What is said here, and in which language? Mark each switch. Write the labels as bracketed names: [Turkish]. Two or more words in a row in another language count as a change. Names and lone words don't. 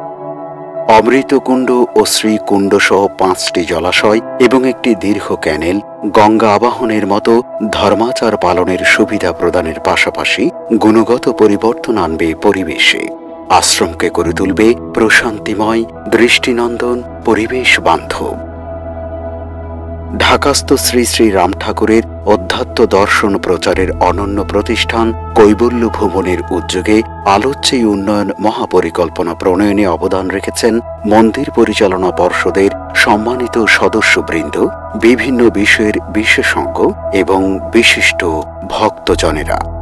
[Bangla] অমৃতকুণ্ড ঔর শ্রীকুণ্ড সহ ৫টি জলাশয় এবং একটি দীর্ঘ ক্যানেল গঙ্গা আবাহনের মতো ধর্মাচার পালনের সুবিধা প্রদানের পাশাপাশি গুণগত পরিবর্তন আনবে পরিবেশে। আশ্রমকে করে তুলবে প্রশান্তিময়, দৃষ্টিনন্দন, পরিবেশ বান্ধব। ঢাকাস্থ শ্রী শ্রী রাম ঠাকুরের অধ্যাত্ম দর্শন প্রচারের অনন্য প্রতিষ্ঠান কৈবল্য ভুবনের উদ্যোগে আলোচ্য এই উন্নয়ন মহাপরিকল্পনা প্রণয়নে অবদান রেখেছেন মন্দির পরিচালনা পর্ষদের সম্মানিত সদস্যবৃন্দ, বিভিন্ন বিষয়ের বিশেষজ্ঞ এবং বিশিষ্ট ভক্তজনেরা।